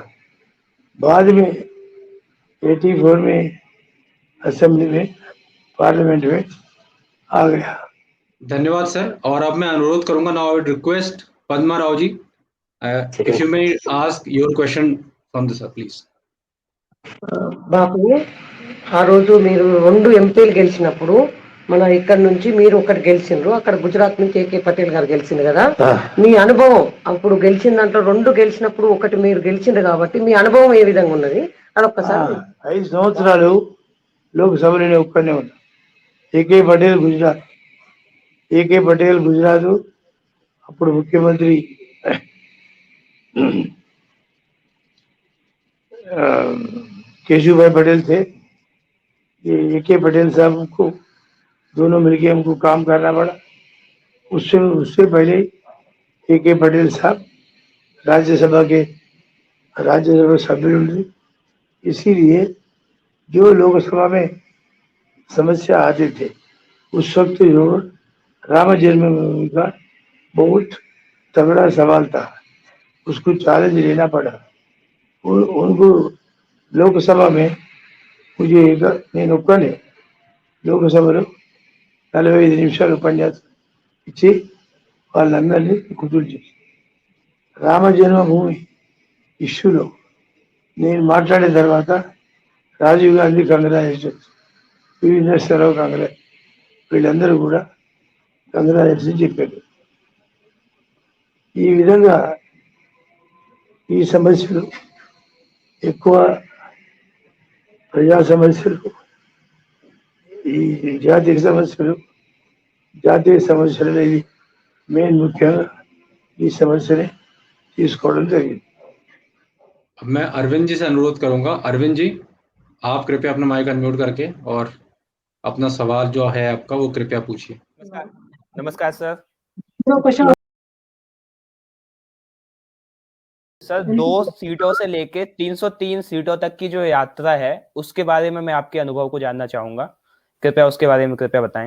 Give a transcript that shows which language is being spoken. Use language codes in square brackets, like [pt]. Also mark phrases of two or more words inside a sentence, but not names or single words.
[hi] बाद में 84 में असेंबली में, पार्लियामेंट में आ गया। धन्यवाद सर। और अब मैं अनुरोध करूंगा, [en] now I would request Padma Rao ji, if you may ask your question from the sir please. [te] బాబు ఆ రోజు మీరు 2 ఎంపీలు గెలిచినప్పుడు మన ఇక్కడ నుంచి మీరు ఒకటి గెలిచిండ్రు, అక్కడ గుజరాత్ నుంచి ఏకే పటేల్ గారు గెలిచింది కదా, మీ అనుభవం అప్పుడు గెలిచిన దాంట్లో 2 గెలిచినప్పుడు ఒకటి మీరు గెలిచిండ్రు కాబట్టి మీ అనుభవం ఏ విధంగా ఉన్నది అదొక్కసారి. 5 సంవత్సరాలు లోక్సభలో ఒక్కనే ఉన్నా. ఏకే పటేల్ గుజరాత్ అప్పుడు ముఖ్యమంత్రి [hi] केशुभाई पटेल थे। ये एके पटेल साहब को दोनों मिलके हमको काम करना पड़ा। उससे पहले एके पटेल साहब राज्यसभा सभ्य थे, इसीलिए जो लोकसभा में समस्या आते थे उस वक्त जो राम जन्मभूमि का बहुत तगड़ा सवाल था, उसको चैलेंज लेना पड़ा। उनको लोकसभा में मुझे [te] నేను ఒక్కనే లోకసభలో 45 నిమిషాలు ఉపన్యాసం ఇచ్చి వాళ్ళందరినీ కుదురు చేసి రామ జన్మభూమి ఇష్యూలో నేను మాట్లాడిన తర్వాత రాజీవ్ గాంధీ కంగ్రాచులేషన్స్, పివి నరసింహారావు కంగ్రాచులేషన్స్, వీళ్ళందరూ కూడా కంగ్రాచులేషన్స్ చెప్పారు. ఈ విధంగా ఈ సమస్యలు ఎక్కువ ప్రజా సమస్యలు, ఈ జాతీయ సమస్యలు అనేది మెయిన్ ముఖ్యంగా ఈ సమస్యని తీసుకోవడం జరిగింది. [hi] अब मैं अरविंद जी से अनुरोध करूंगा, अरविंद जी आप कृपया अपना माइक अनम्यूट करके और अपना सवाल जो है आपका वो कृपया पूछिए। नमस्कार सर। सर 2 सीटों से लेके 303 सीटों तक की जो यात्रा है उसके बारे में मैं आपके अनुभव को जानना चाहूंगा, कृपया उसके बारे में कृपया बताएं।